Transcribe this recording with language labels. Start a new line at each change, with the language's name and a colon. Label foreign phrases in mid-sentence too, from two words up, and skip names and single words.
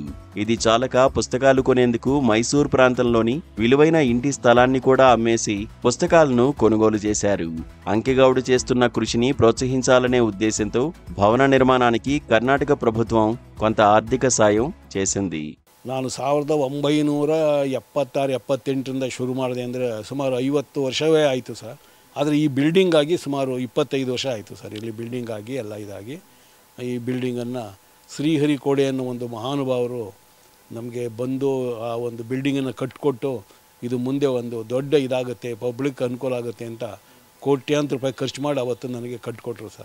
Telugu: ఇది చాలక పుస్తకాలు కొనేందుకు మైసూర్ ప్రాంతంలోని విలువైన ఇంటి స్థలాన్ని కూడా అమ్మేసి పుస్తకాలను కొనుగోలు చేశారు. అంకెగౌడ చేస్తున్న కృషిని ప్రోత్సహించాలనే ఉద్దేశంతో భవన నిర్మాణానికి కర్ణాటక ప్రభుత్వం కొంత ఆర్థిక సాయం చేసింది.
Kannada: ನಾನು 1976-78 ಶುರು ಮಾಡಿದೆ ಅಂದರೆ ಸುಮಾರು 50 ವರ್ಷವೇ ಆಯಿತು ಸರ್. ಆದರೆ ಈ ಬಿಲ್ಡಿಂಗ್ ಆಗಿ ಸುಮಾರು 25 ವರ್ಷ ಆಯಿತು ಸರ್. ಇಲ್ಲಿ ಬಿಲ್ಡಿಂಗ್ ಆಗಿ ಎಲ್ಲ ಇದಾಗಿ ಈ ಬಿಲ್ಡಿಂಗನ್ನು ಶ್ರೀಹರಿಕೋಡೆ ಅನ್ನೋ ಒಂದು ಮಹಾನುಭಾವರು ನಮಗೆ ಬಂದು ಆ ಒಂದು ಬಿಲ್ಡಿಂಗನ್ನು ಕಟ್ಟಿಕೊಟ್ಟು ಇದು ಮುಂದೆ ಒಂದು ದೊಡ್ಡ ಇದಾಗುತ್ತೆ, ಪಬ್ಲಿಕ್ ಅನುಕೂಲ ಆಗುತ್ತೆ ಅಂತ ಕೋಟ್ಯಾಂತರ ರೂಪಾಯಿ ಖರ್ಚು ಮಾಡಿ ಅವತ್ತು ನನಗೆ ಕಟ್ಟಿಕೊಟ್ರು ಸರ್.